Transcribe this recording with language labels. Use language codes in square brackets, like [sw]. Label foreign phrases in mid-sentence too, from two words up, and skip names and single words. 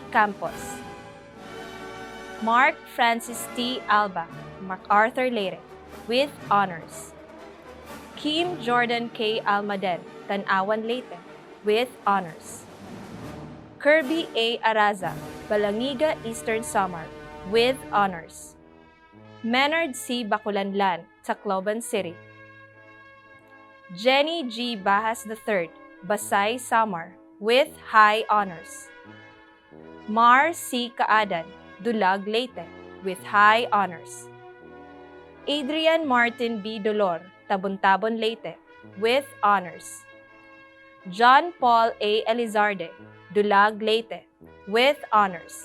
[en] Campos. Mark Francis T. Alba, MacArthur Leyte, with honors. Kim Jordan K. Almaden, Tanawan Leyte, with honors. Kirby A. Araza, Balangiga, Eastern Samar, with honors. Menard C. Baculanlan, Tacloban City. Jenny G. Bahas III, Basay, Samar, with high honors. Mar C. Kaadan, Dulag, Leyte, with high honors. Adrian Martin B. Dolor, Tabon-Tabon, Leyte, with honors. John Paul A. Elizarde, Dulag, Leyte, with honors.